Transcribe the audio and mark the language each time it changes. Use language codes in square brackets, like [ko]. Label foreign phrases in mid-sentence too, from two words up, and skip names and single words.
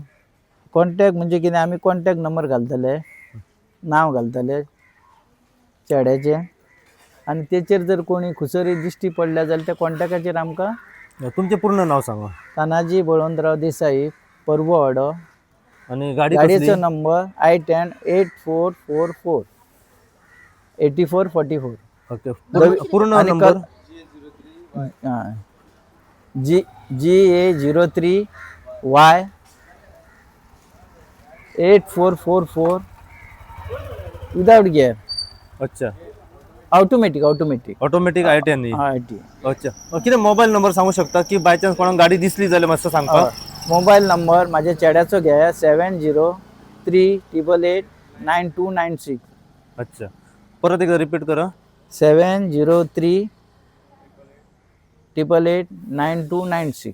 [kok] कॉन्टॅक्ट म्हणजे कितें आमी कॉन्टॅक्ट नंबर घालतले, नांव घालतले चेड्याचें आनी तेचेर जर कोणी खुसरी दिश्टी पडल्या जाल्यार त्या कॉन्टॅक्टाचेर आमकां तुमचें पूर्ण नांव सांगा. तानाजी बळवंतराव देसाई, परवो. आणि गाडयेचो नंबर I10 8444 8444. ओके. पूर्ण नंबर? GA03Y 8444 [en] without gear. [kok] अच्छा. ऑटोमॅटिक I10. अच्छा. कितें मोबाईल नंबर सांगू शकता की [en] by chance [kok] कोणाक गाडी दिसली जाल्यार मातसो सांगता? मोबाईल नंबर माझ्या चेड्याचो घे 7038899296. [mr] अच्छा. परत एकदा रिपीट करा. 7038889296.